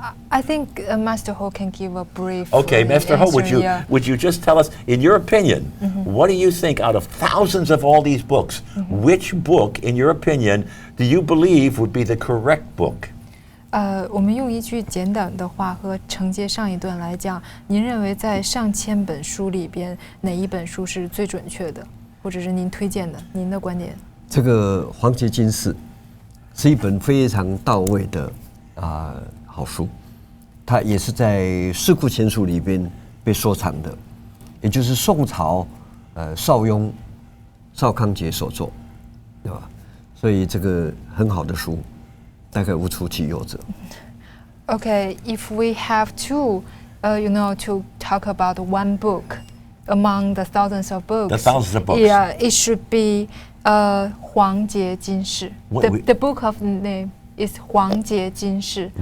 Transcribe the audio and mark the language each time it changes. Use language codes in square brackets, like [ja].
[en] I think Master Ho can give a brief. Okay, Master Ho, answer, would you just tell us, in your opinion, what do you think out of thousands of all these books, which book, in your opinion, do you believe would be the correct book? [zh] 我们用一句简短的话和承接上一段来讲，您认为在上千本书里边，哪一本书是最准确的，或者是您推荐的？您的观点？这个《黄节金氏》是一本非常到位的好书，它也是在《四库全书》里边被收藏的，也就是宋朝邵雍、邵康节所作，对吧？所以这个很好的书。大概无出其右者。 [en] Okay, if we have to talk about one book among the thousands of books. The thousands of books. Yeah, it should be 黄节金氏. The book of name is 黄节金氏.